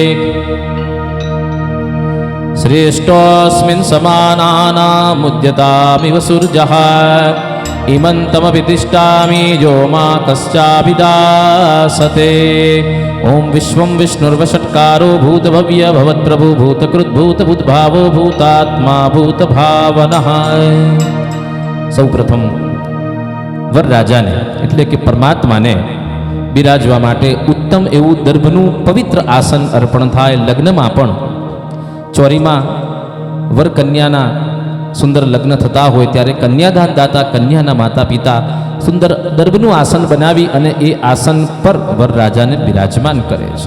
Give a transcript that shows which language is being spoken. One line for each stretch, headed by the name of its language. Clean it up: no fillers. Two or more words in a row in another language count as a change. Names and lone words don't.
Sanskrit: श्रेष्ठोऽस्मिन् समानानामुद्यतामिव सूर्यः इमन्तमपि तिष्ठामि यो मा कश्चाभिदासते. ओम विश्वं विष्णुर्वषट्कारो भूतभव्य भवत्प्रभु भूतकृत् भूतभूतभावो भूतात्मा भूतभावनः.
Gujarati: सौप्रथम વરરાજાને એટલે કે પરમાત્માને બિરાજવા માટે ઉત્તમ એવું દર્ભનું પવિત્ર આસન અર્પણ થાય. લગ્નમાં પણ ચોરીમાં વર કન્યાના સુંદર લગ્ન થતા હોય ત્યારે કન્યાદાન દાતા કન્યાના માતા પિતા સુંદર દર્ભનું આસન બનાવી અને એ આસન પર વરરાજાને બિરાજમાન કરે છે.